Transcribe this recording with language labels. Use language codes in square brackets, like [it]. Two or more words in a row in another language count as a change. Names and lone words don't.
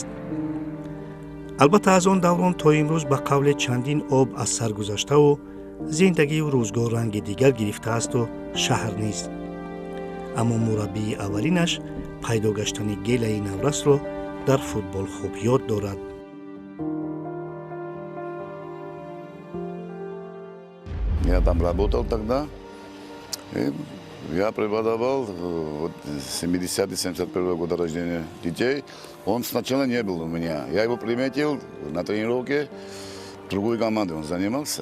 [tg] албатта аз он даврон то имрӯз ба қавле чандин об аз сар гузаштаву зиндагию рӯзгор ранги дигар гирифтаасту шаҳр низ. аммо мураббии аввалинаш пайдо гаштани Гелаи наврасро дар футбол хуб ёд дорад. [ru] Я там работал тогда. Я преподавал 70-71 года рождения детей. Он сначала не был у меня. Я его приметил на тренировке. Другой командой он занимался.